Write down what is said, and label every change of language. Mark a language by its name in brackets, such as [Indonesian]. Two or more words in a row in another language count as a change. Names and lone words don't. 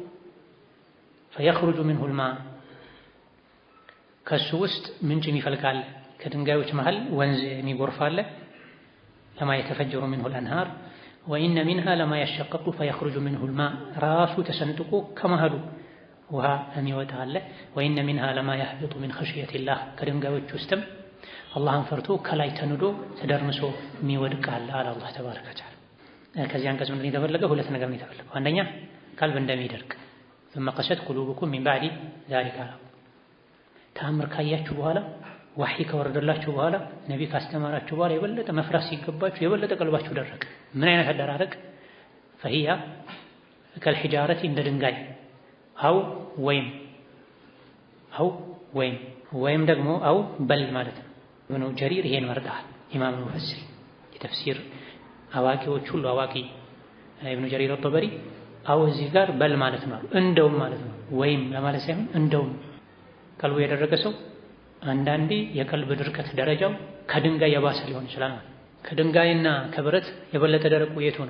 [Arabic] فيخرج منه الماء [Amharic] ከሱ ውስጥ ምንጭ ይፈልቃል። ከድንጋዮች መሃል ወንዝ የሚጎርፍ አለ። [Arabic] لما يتفجر منه الأنهار وإن منها لما يشقق فيخرج منه الماء [Amharic] ራሱ ተሰንጥቆ ከመሃሉ ውሃ የሚወጣ አለ። [Arabic] وإن منها لما يهبط من خشية الله [Amharic] ከድንጋዮች ውስጥም አላህን ፈርቶ ከላይ ተንዶ ተደርምሶ የሚወድቅ አለ አለ አላህ [Arabic] تبارك وتعالى። [Amharic] ከዚህ አንቀጽ ምንድን የተፈለገው? ሁለት ነገር ነው የተፈለገው። አንደኛ ቀልብ እንደሚደርቅ [Arabic] ثم قست قلوبكم من بعد ذلك [Amharic] ተአምር ካያችሁ በኋላ ወህይ ከወረደላችሁ በኋላ ነቢ ካስተማራችሁ በኋላ የበለጠ መፍራት ሲገባችሁ የበለጠ ቀልባችሁ ደረቀ። ምን አይነት አደራረቅ? [Arabic] فهي كالحجارة [Amharic] እንደ ድንጋይ አው ወይም ደግሞ አው በል ማለት ነው። ኢብኑ ጀሪር ይሄን መርጠዋል። ኢማም ሙፈሲር የተፍሲር አዋቂዎች ሁሉ አዋቂ ኢብኑ ጀሪር አጠበሪ አው እዚህ ጋር በል ማለት ነው እንደውም ማለት ነው። ወይም ለማለት ሳይሆን እንደውም ቀልቡ የደረቀ ሰው አንዳንዴ የቀልብ ድርቀት ደረጃው ከድንጋይ የባሰ ሊሆን ይችላል። ከድንጋይና ከብረት የበለጠ ደረቁ የቱ ነው?